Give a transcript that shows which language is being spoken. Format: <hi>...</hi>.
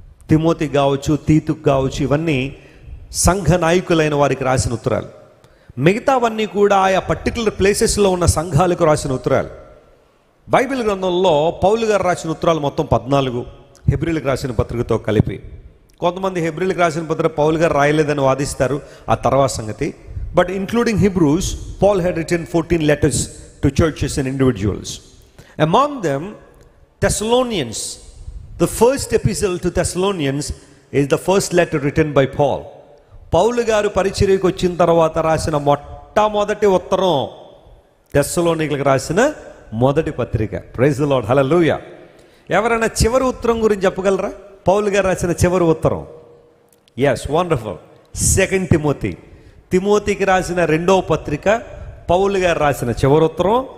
<te>Timothy కావచ్చు, తీతుకు కావచ్చు, ఇవన్నీ సంఘ నాయకులైన వారికి రాసిన ఉత్తరాలు. మిగతావన్నీ కూడా ఆయా పర్టికులర్ ప్లేసెస్లో ఉన్న సంఘాలకు రాసిన ఉత్తరాలు. బైబిల్ గ్రంథంలో పౌలు గారు రాసిన ఉత్తరాలు మొత్తం 14, హెబ్రీలకు రాసిన పత్రికతో కలిపి. కొంతమంది హెబ్రీలకు రాసిన పత్రిక పౌలు గారు రాయలేదని వాదిస్తారు, ఆ తర్వాత సంగతి.</te> <en>But including Hebrews, Paul had written 14 letters to churches and individuals. Among them, Thessalonians, the first epistle to Thessalonians is the first letter written by Paul.</en> <te>పౌలు గారు పరిచర్యకు వచ్చిన తర్వాత రాసిన మొట్టమొదటి ఉత్తరం తెస్సలోనికీయులకు రాసిన మొదటి పత్రిక. Praise the lord. హల్లెలూయా. ఎవరైనా చివరి ఉత్తరం గురించి చెప్పగలరా? పౌలు గారు రాసిన చివరి ఉత్తరం? Yes, wonderful. 2 Timothy. తిమోతికి రాసిన 2వ పత్రిక, పౌలు గారు రాసిన చివరి ఉత్తరం.</te>